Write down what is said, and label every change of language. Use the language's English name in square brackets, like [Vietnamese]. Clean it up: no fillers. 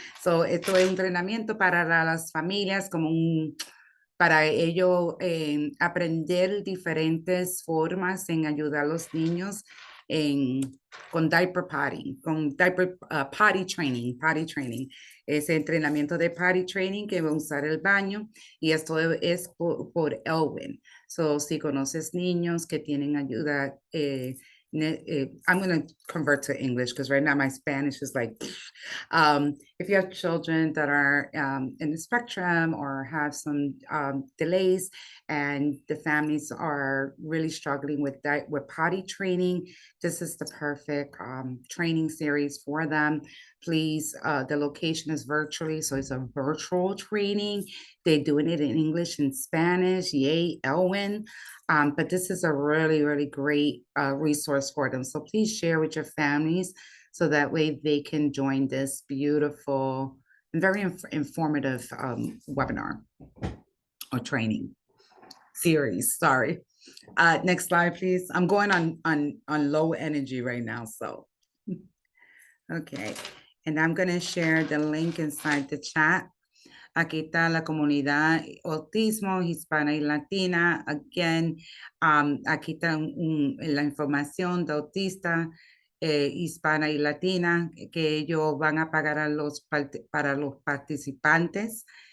[Spanish] So, esto es un entrenamiento para las familias, para ellos aprender diferentes formas en ayudar a los niños con diaper potty, con diaper potty training, ese entrenamiento de potty training que va a usar el baño y esto es por Elwin. [English] So, [Spanish] si conoces niños que tienen ayuda, [English] I'm going to convert to English because right now my Spanish is like, if you have children that are in the spectrum or have some delays and the families are really struggling with potty training, this is the perfect training series for them. Please, the location is virtually, so it's a virtual training. They're doing it in English and Spanish. Yay, Elwin. But this is a really, really great resource for them. So please share with your families so that way they can join this beautiful and very informative webinar or training series. Sorry. Next slide, please. I'm going on low energy right now, so. Okay, and I'm going to share the link inside the chat. [Spanish] Aquí está la comunidad autismo hispana y latina. Again, aquí está la información de autista hispana y latina que ellos van a pagar para los participantes.